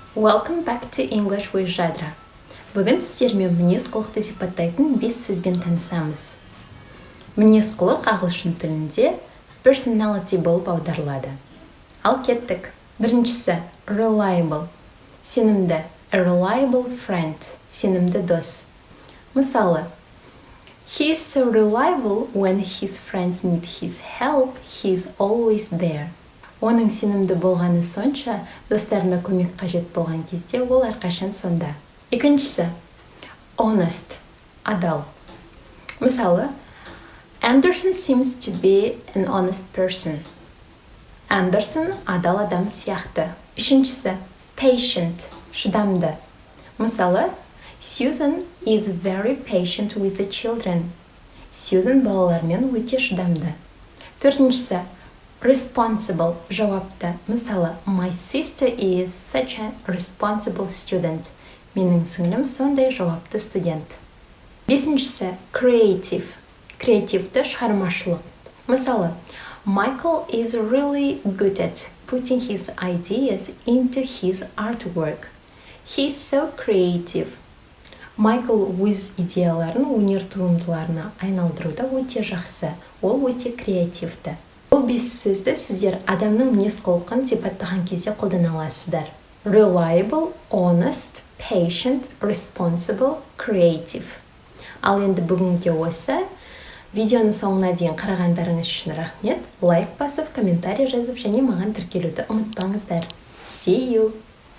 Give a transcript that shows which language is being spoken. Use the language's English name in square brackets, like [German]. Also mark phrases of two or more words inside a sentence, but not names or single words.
[English] Welcome back to English with Jadra. [Kazakh] Бүгін сіздермен мінез-құлықты сипаттайтын 5 сөзбен танысамыз. Мінез-құлық ағылшын тілінде personality болып аударылады. Ал кеттік. Біріншісі reliable, сенімді. [English] A reliable friend, [Kazakh] сенімді дос. Мысалы, [English] he is so reliable when his friends need his help, he is always there. [Kazakh] Оның сенімді болғаны сонша, достарына көмек қажет болған кезде ол әрқашан сонда. Екіншісі, honest, адал. Мысалы, [English] Anderson seems to be an honest person. [Kazakh] Андерсон адал адам сияқты. Үшіншісі, patient, шыдамды. Мысалы, [English] Susan is very patient with the children. [Kazakh] Susan балалармен өте шыдамды. Төртіншісі, responsible, жауапты. Мысалы, [English] my sister is such a responsible student. [Kazakh] Менің сіңлім сондай жауапты студент. Бесіншісі, creative, креативті шығармашылық. Мысалы, [English] Michael is really good at putting his ideas into his artwork. He is so creative. [Kazakh] Майкл өз идеяларын өнер туындыларына айналдыруда өте жақсы. Ол өте креативті. Бұл 5 сөзді сіздер адамның мінез-құлқын сипаттаған кезде қолдана аласыздар. [English] Reliable, honest, patient, responsible, creative. [Kazakh] Ал енді бүгінге осы. Видеоны соңына дейін қарағандарыңыз үшін рахмет. Лайк басып, комментарий жазып және маған тіркелуді ұмытпаңыздар. [English] See you!